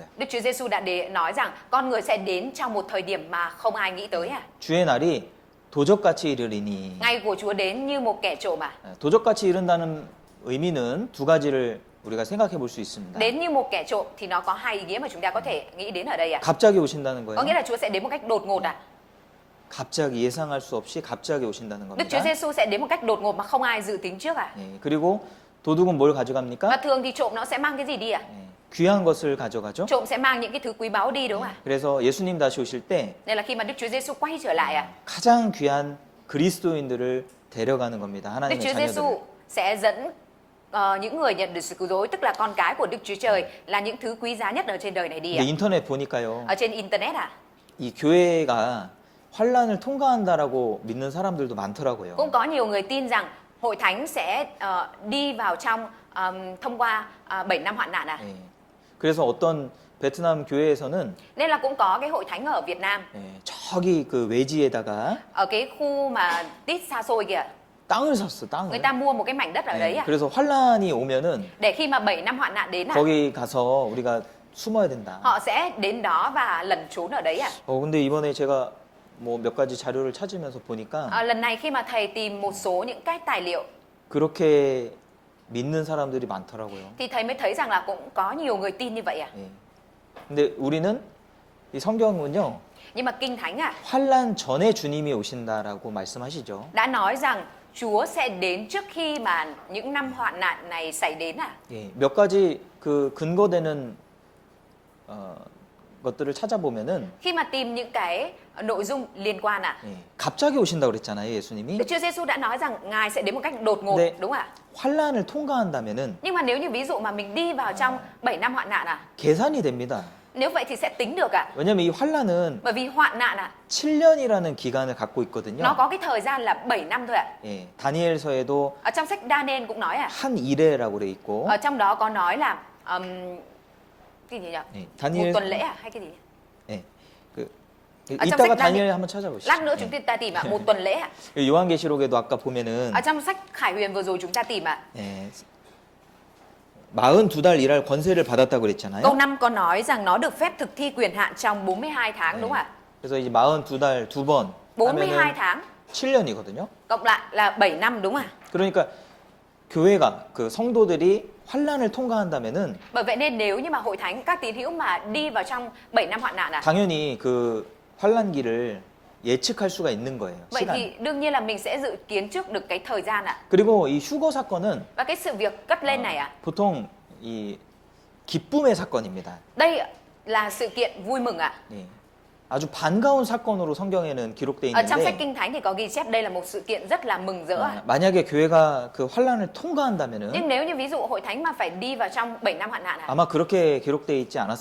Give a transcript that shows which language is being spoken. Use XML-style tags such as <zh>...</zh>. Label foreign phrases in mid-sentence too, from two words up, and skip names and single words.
<vi>Đức Chúa Giêsu đã nói rằng con người sẽ đến trong một thời điểm mà không ai nghĩ tới ạ.</vi> <ko>주의 날이 도적같이 이르리니.</ko> <vi>Ngày của Chúa đến như một kẻ trộm ạ.</vi> <ko>도적같이 이른다는 의미는 두 가지를 우리가 생각해 볼 수 있습니다.</ko> <vi>Đến như một kẻ trộm thì nó có hai ý nghĩa mà chúng ta có thể nghĩ đến ở đây ạ.</vi> <ko>갑자기 오신다는</ko> <vi>Có nghĩa</vi> <ko>거예요.</ko> <vi>là Chúa sẽ đến một cách đột ngột ạ.</vi> <ko>갑자기 예상할 수 없이 갑자기 오신다는</ko> <vi>Đức Chúa</vi> <ko>겁니다.</ko> <vi>Giêsu sẽ đến một cách đột ngột mà không ai dự tính trước ạ.</vi> <ko>예, 그리고 도둑은 뭘</ko> <vi>Và</vi> <ko>가져갑니까?</ko> <vi>thường thì trộm nó sẽ mang cái gì đi ạ?</vi> <ko>예, 귀한 것을 가져가죠.</ko> <vi>Trộm sẽ mang những cái thứ quý báu đi đúng không ạ?</vi> <ko>그래서 예수님 다시 오실 때</ko> <vi>Nên là khi mà Đức Chúa Giêsu quay trở lại ạ,</vi> <ko>가장 귀한 그리스도인들을 데려가는 겁니다.</ko> <vi>Đức</vi> <ko>하나님의</ko> <vi>Chúa</vi> <ko>자녀들을.</ko> <vi>Giêsu sẽ dẫn những người nhận được sự cứu rỗi, tức là con cái của Đức Chúa Trời, là những thứ quý giá nhất ở trên đời này đi ạ.</vi> <ko>근데 인터넷 보니까요.</ko> <vi>Ở trên internet ạ,</vi> <ko>이 교회가 환란을 통과한다라고 믿는 사람들도 많더라고요.</ko> <vi>cũng có nhiều người tin rằng hội thánh sẽ đi vào trong thông qua 7 năm hoạn nạn ạ.</vi> <ko>예. 그래서 어떤 베트남 교회에서는</ko> <vi>Nên là cũng có cái hội thánh ở Việt Nam,</vi> <ko>예, 저기 그 외지에다가</ko> <vi>ở cái khu mà tít xa xôi kìa,</vi> <ko>땅을 샀어, 땅을.</ko> <vi>Người ta mua một cái mảnh đất ở đấy</vi> <ko>예,</ko> <vi>à?</vi> <ko>그래서 환란이 오면은</ko> <vi>Để khi mà 7 năm hoạn nạn đến à?</vi> <ko>거기 가서 우리가 숨어야 된다.</ko> <vi>Họ sẽ đến đó và lẩn trốn ở đấy à?</vi> <ko>근데 이번에 제가 뭐 몇 가지 자료를 찾으면서 보니까</ko> <vi>Lần này khi mà thầy tìm một số những cái tài liệu</vi> <ko>그렇게 믿는 사람들이 많더라고요.</ko> <vi>thì thầy mới thấy rằng là cũng có nhiều người tin như vậy à.</vi> <ko>예. 근데 우리는 이 성경은요.</ko> <vi>Nhưng mà Kinh Thánh à</vi> <ko>환란 전에 주님이 오신다라고 말씀하시죠.</ko> <vi>đã nói rằng Chúa sẽ đến trước khi mà những năm hoạn nạn này xảy đến à.</vi> <ko>예. 몇 가지 그 근거되는 것들을 찾아보면은</ko> <vi>Khi mà tìm những cái nội dung liên quan à.</vi> <ko>예. 갑자기 오신다고 그랬잖아요, 예수님이.</ko> <vi>Đức Chúa Giêsu đã nói rằng Ngài sẽ đến một cách đột ngột,</vi> <ko>네.</ko> <vi>đúng không ạ?</vi> <ko>환란을 통과한다면은</ko> <vi>Nhưng mà nếu như ví dụ mà mình đi vào trong 7 năm hoạn nạn à,</vi> <ko>계산이 됩니다.</ko> <vi>nếu vậy thì sẽ tính được ạ.</vi> <ko>왜냐면 이 환란은</ko> <vi>Bởi vì hoạn nạn à,</vi> <ko>7년이라는 기간을 갖고 있거든요.</ko> <vi>nó có cái thời gian là 7 năm thôi ạ.</vi> <ko>예. 다니엘서에도</ko> <vi>Ở trong sách Daniel cũng nói à,</vi> <ko>한 이레라고 돼 있고.</ko> <vi>ở trong đó có nói là cái gì nhỉ?</vi> <ko>예.</ko> <vi>Một</vi> <ko>다니엘</ko> <vi>tuần lễ à hay cái gì?</vi> <ko>예. 그 아, 좀 이따가 색다른- 다니엘 한번 찾아보시죠.</ko> <vi>Lát nữa chúng ta tìm ạ, một tuần lễ ạ.</vi> <ko>예. 요한계시록에도 아까 보면은</ko> <vi>Ở trong sách Khải Huyền vừa rồi chúng ta tìm ạ.</vi> <ko>예. 42달 일할 권세를 받았다고 그랬잖아요.</ko> <vi>Câu 5 có nói rằng nó được phép thực thi quyền hạn trong 42 tháng đúng không ạ?</vi> <ko>그래서 이제 42달 두 번</ko> <vi>42</vi> <ko>하면은</ko> <vi>tháng</vi> <ko>7년이거든요.</ko> <vi>cộng lại là 7 năm đúng không ạ?</vi> <ko>그러니까 교회가 그 성도들이 환란을 통과한다면은</ko> <vi>Bởi vậy nên nếu như mà hội thánh các tín hữu mà đi vào trong 7 năm hoạn nạn à,</vi> <ko>당연히 그 환란기를 예측할 수가 있는 거예요.</ko> <vi>vậy</vi> <ko>시간.</ko> <vi>thì đương nhiên là mình sẽ dự kiến trước được cái thời gian ạ.</vi> <ko>그리고 이 휴거 사건은</ko> <vi>Và cái sự việc cất lên này ạ,</vi> <ko>보통 이 기쁨의 사건입니다.</ko> <vi>đây là sự kiện vui mừng ạ.</vi> <ko>예. 아주 반가운 사건으로 성경에는 기록돼</ko> <vi>Ở trong sách</vi> <ko>있는데</ko> <vi>Kinh Thánh thì có ghi chép đây là một sự kiện rất là mừng rỡ ạ.</vi> <ko>만약에 교회가 그 환란을 통과한다면은</ko> <vi>Nhưng nếu như ví dụ hội thánh mà phải đi vào trong 7 năm hoạn nạn ạ,</vi> <ko>아마 그렇게 기록돼 있지 않았을</ko>